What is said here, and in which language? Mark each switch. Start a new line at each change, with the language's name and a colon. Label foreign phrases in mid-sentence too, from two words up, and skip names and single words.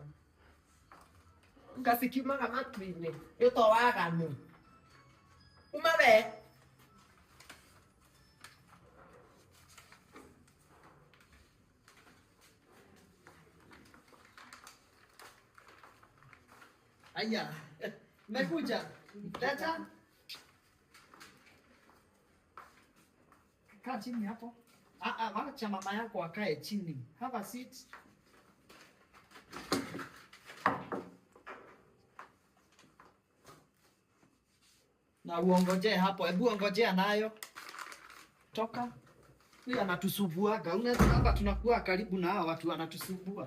Kikuyu: Ngasikimaga matu-inĩ. Ĩto waganu. Uma we.
Swahili: Aya, mekuja. Leta. Kaa chini hapo. Wacha mama yako akae chini.
English: Have a seat.
Swahili: Na uongojee hapo. Hebu ongojea nayo. Toka. Huyu anatusumbuaga. Unaweza hapa tunakuwa karibu na hawa watu wanatusumbua.